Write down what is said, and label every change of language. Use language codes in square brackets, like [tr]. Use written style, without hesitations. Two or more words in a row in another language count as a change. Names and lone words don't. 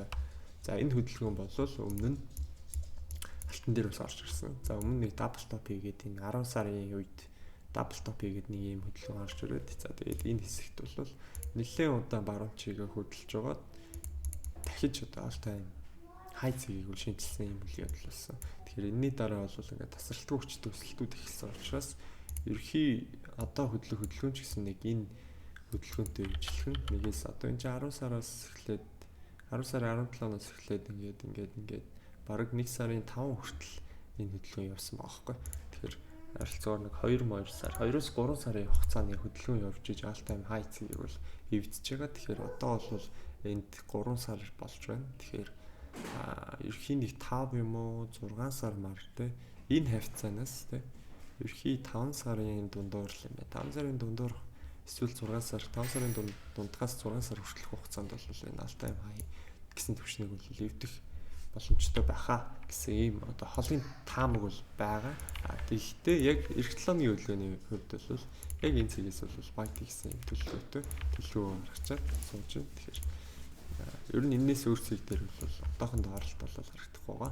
[mn] За энэ хөдөлгөөн бол өмнө нь алтан дээр бас орж ирсэн. За өмнө нэг [en] double top [mn] хийгээд энэ 10 сарын үед [en] double top [mn] хийгээд нэг ийм хөдөлгөөн орж ирээд за тэгээд энэ хэсэгт бол нэлээд удаан баруун чигээ хөдөлж байгаа. Дахиж одоо [en] all time high [mn] цэгийг үл шинжилсэн юм үйл явдал болсон. Тэгэхээр энэний дараа бол ингээд тасралтгүй хүчтэй өсөлтүүд эхэлсэн учраас ерхий одоо хөдөлгөөн ч гэсэн нэг энэ хөдөлгөөнтэй үйлчлэх нь нэгээс одоо энэ 10 сараас эхлээд 10 сарын 17-наас эхлээд ингээд бараг 1 сарын 5 хүртэл энэ хөдөлгөөн явсан байгаа байхгүй. Тэгэхээр харилцаагаар нэг 2 сар 2-оос 3 сарын хугацааны хөдөлгөөн явж иж [en] all time high [mn] цэгийг бол эвдэж байгаа. Тэгэхээр одоо бол энд 3 сар болж байна. Тэгэхээр ерхий нэг 5 юм уу 6 сар мар энэ хавцаанаас ерхий 5 сарын дундуур л юм байна. 5 сарын дундуур эсвэл 6 сар 5 сарын дундгаас 6 сар хүртэлх хугацаанд бол энэ [en] all time high [mn] гэсэн түвшнийг бол эвдэх боломжтой байхаа гэсэн ийм одоо холын таамаг бол байгаа. Тэгэхдээ яг эх 7 өдрийн хөдөлгөөний хувьд бол яг энэ цэгээс бол байт гэсэн юм төлөвлөгөө гаргачаад сууж байна. Тэгэхээр ер нь энэс өөр цэг дээр бол одоохондоо оролт бол харагдахгүй байгаа.